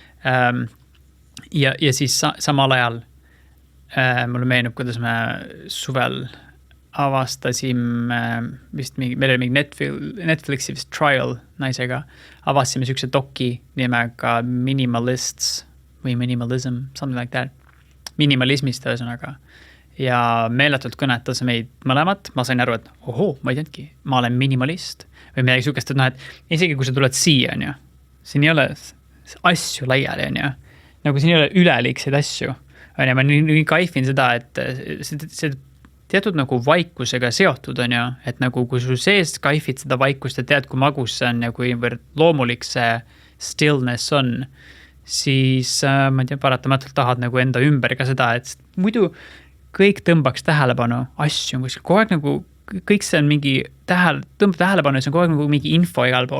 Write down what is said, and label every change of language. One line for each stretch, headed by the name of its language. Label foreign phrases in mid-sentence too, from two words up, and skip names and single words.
Estonian: Ja siis samal ajal mulle meenub, kuidas me suvel avastasime vist meil oli mingi Netflixi vist trial naisega, avastasime sükse doki nimega Minimalists või Minimalism,
English: something like that.
Estonian: Minimalismist ühesõnaga. Ja meeletult kõnetas meid mõlemat, ma sain aru, et ma ei teadki, ma olen minimalist või midagi sükest, et isegi kui sa tuled siia, on ju, siin ei ole asju laiali, on ju, nagu siin ei ole üleliikseid asju, on ju, ma nii kaifin seda, et see teatud nagu vaikusega seotud on ju, et nagu kui sul sees kaifid seda vaikust ja tead, kui magus see on ja kui loomulik see stillness on, siis ma ei tea, paratamatult tahad nagu enda ümber ka seda, et muidu kõik tõmbaks tähelepanu asju, kogu aeg nagu kõik see on mingi tõmbab tähelepanu ja see on kogu aeg nagu mingi info igal pool.